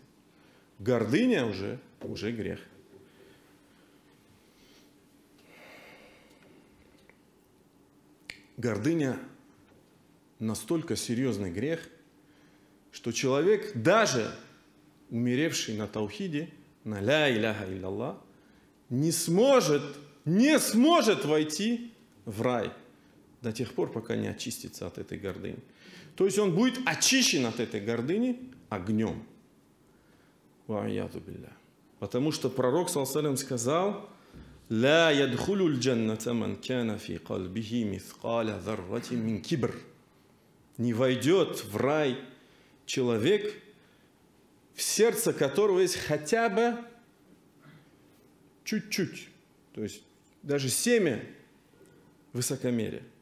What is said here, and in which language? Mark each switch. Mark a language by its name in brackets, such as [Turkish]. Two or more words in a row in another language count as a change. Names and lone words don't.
[Russian] Гордыня уже грех. Гордыня настолько серьезный грех, что человек, даже умеревший на таухиде, на [Arabic] لا إله إلا الله, [Russian] не сможет войти в рай до тех пор, пока не очистится от этой гордыни. То есть он будет очищен от этой гордыни огнем. Потому что пророк [Arabic] صلى الله عليه وسلم сказал: «لا يدخل الجنة من كان في قلبه مثقال ذرة من كبر». [Russian] Не войдет в рай человек, в сердце которого есть хотя бы чуть-чуть, то есть даже семя высокомерия.